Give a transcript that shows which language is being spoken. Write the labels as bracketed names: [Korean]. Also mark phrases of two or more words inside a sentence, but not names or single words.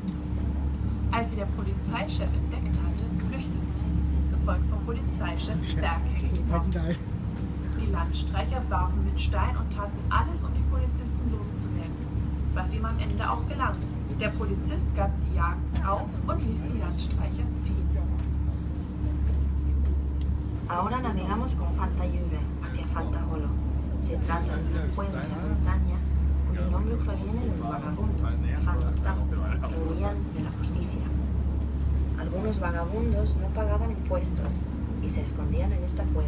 [German] Als sie der Polizeichef entdeckt hatte, flüchteten sie, gefolgt vom Polizeichef Berghege. Die Landstreicher warfen mit Stein und taten alles, um die Polizisten loszuwerden, was ihm am Ende auch gelang. Der Polizist gab die Jagd auf und ließ die Landstreicher ziehen. [Spanish] Ahora navegamos por Fantayuve hacia Fantaholo. Se trata de un pueblo en la montaña cuyo nombre proviene de los vagabundos, Fanta, que huían de la justicia. Algunos vagabundos no pagaban impuestos y se escondían en esta cueva.